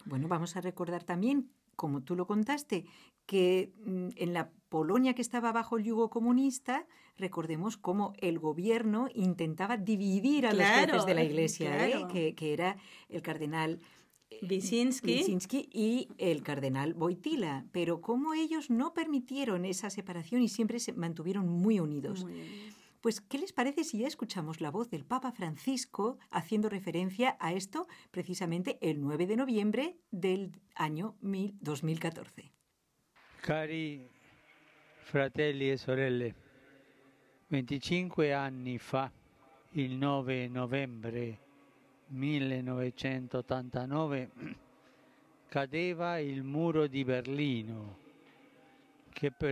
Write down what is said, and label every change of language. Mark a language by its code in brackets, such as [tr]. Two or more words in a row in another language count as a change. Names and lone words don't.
[es] Bueno, vamos a recordar también, como tú lo contaste, que en la Polonia que estaba bajo el yugo comunista, recordemos cómo el gobierno intentaba dividir a los jefes de la Iglesia, que era el cardenal Wyszynski y el cardenal Wojtyła, pero cómo ellos no permitieron esa separación y siempre se mantuvieron muy unidos. Muy bien. Pues, ¿qué les parece si ya escuchamos la voz del Papa Francisco haciendo referencia a esto precisamente el 9 de noviembre del año 2014? [it] Cari fratelli e sorelle, 25 anni fa, il 9 novembre 1989, cadeva il muro di Berlino, che